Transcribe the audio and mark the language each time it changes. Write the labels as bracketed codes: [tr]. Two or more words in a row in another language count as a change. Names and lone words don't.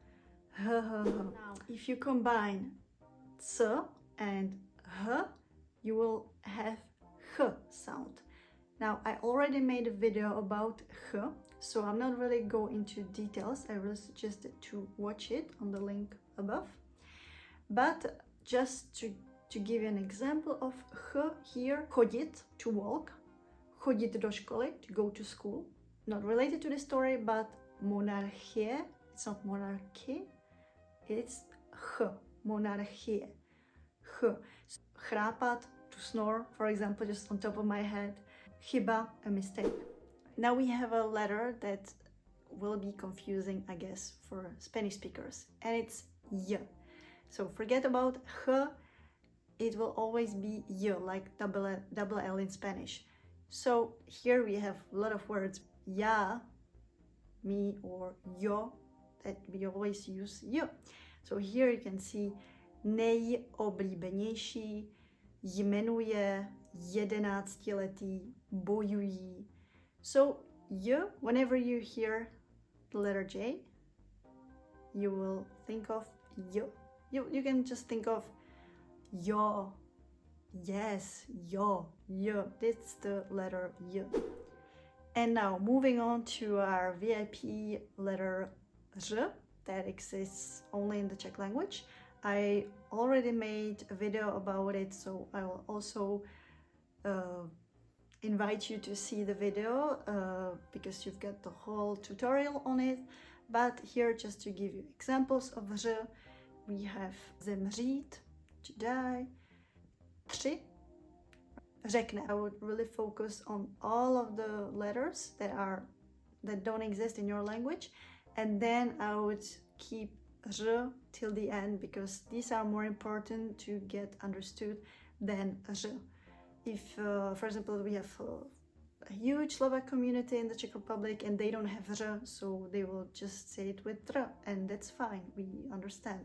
[en] Now, if you combine ts and h, you will have h sound. Now, I already made a video about h, so I'm not really going into details. I really suggest to watch it on the link above. But just to give you an example of h here, [cs] chodit, [en] to walk, [cs] chodit do školy, [en] to go to school. Not related to the story, but monarchie, it's not monarchy, it's ch, monarchie, ch. Chrápat, to snore, for example, just on top of my head. Chyba, a mistake. Now we have a letter that will be confusing, I guess, for Spanish speakers, and it's y. So forget about ch, it will always be y, like double L in Spanish. So here we have a lot of words, ya, me, or yo, that we always use y. So here you can see [cs] nejoblíbenější, jmenuje, 11letý, bojují. [en] So y, whenever you hear the letter J, you will think of y. You can just think of yo, yes, yo, y. That's the letter y. And now moving on to our VIP letter R that exists only in the Czech language. I already made a video about it, so I will also invite you to see the video because you've got the whole tutorial on it. But here, just to give you examples of R, we have zemřít, to die, [cs] tři, řekne. [en] I would really focus on all of the letters that don't exist in your language, and then I would keep R till the end because these are more important to get understood than R. If, for example, we have a huge Slovak community in the Czech Republic and they don't have R, so they will just say it with R, and that's fine, we understand.